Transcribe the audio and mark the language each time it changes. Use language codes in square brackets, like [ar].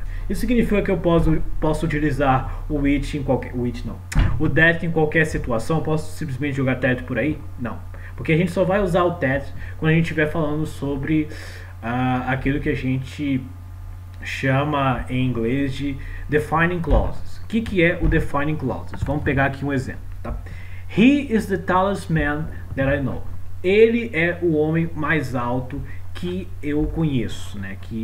[pt] Isso significa que eu posso utilizar o which em qualquer o that em qualquer situação. Eu posso simplesmente jogar that por aí? Não, porque a gente só vai usar o that quando a gente estiver falando sobre aquilo que a gente chama em inglês de defining clauses. O que é o defining clauses? Vamos pegar aqui um exemplo, tá? [en] He is the tallest man that I know. [pt] Ele é o homem mais alto que eu conheço, né?